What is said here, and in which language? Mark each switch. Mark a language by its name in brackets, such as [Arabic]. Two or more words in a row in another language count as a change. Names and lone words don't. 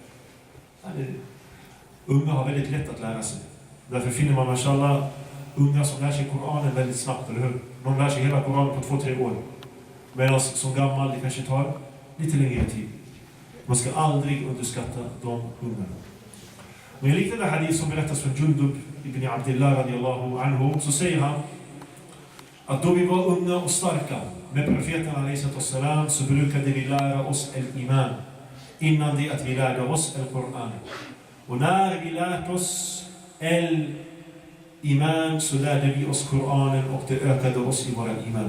[Swedish] Unga har väldigt lätt att lära sig. Därför finner man, mashallah, unga som lär sig Koranen väldigt snabbt, eller hur? De lär sig hela Koranen på 2-3 år. Medan som gammal, det kanske tar lite längre tid. Man ska aldrig underskatta de unga. Men i liknande hadith som berättas från Jundub ibn Abdullah [Arabic] رضي الله عنه, [Swedish] så säger han att då vi var unga och starka med profeten a.s. så brukade vi lära oss el-iman innan det att vi lärde oss el-Quran. Och när vi lärt oss el-iman så lärde vi oss Koranen och det ökade oss i våra iman.